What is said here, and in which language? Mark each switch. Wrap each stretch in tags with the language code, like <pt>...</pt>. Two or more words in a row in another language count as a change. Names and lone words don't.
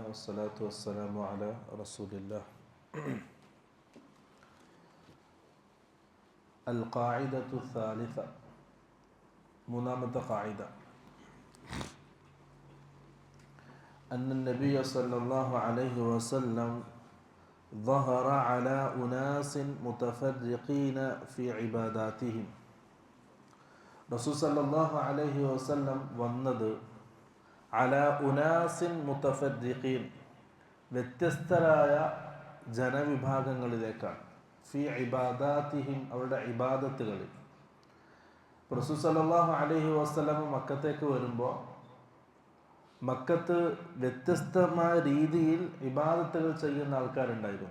<ar>والصلاة والسلام على رسول الله. القاعدة الثالثة</ar> <ml>മൂന്നാമത്തെ ഖായിദ</ml> <ar>أن النبي صلى الله عليه وسلم ظهر على أناس متفرقين في عباداتهم.</ar> <ml>റസൂൽ</ml> <ar>صلى الله عليه وسلم</ar> <ml>വന്നത്</ml> <ar>على أناس متفرقين,</ar> <ml>വ്യത്യസ്തരായ ജനവിഭാഗങ്ങളിലേക്കാണ്.</ml> <ar>في عباداتهم,</ar> <ml>അവരുടെ ഇബാദത്തുകളിൽ. റസൂൽ</ml> <ar>صلى الله عليه وسلم</ar> <ml>മക്കത്തേക്ക് വരുമ്പോൾ മക്കത്ത് വ്യത്യസ്തമായ രീതിയിൽ ഇബാദത്തുകൾ ചെയ്യുന്ന ആൾക്കാരുണ്ടായിരുന്നു.</ml>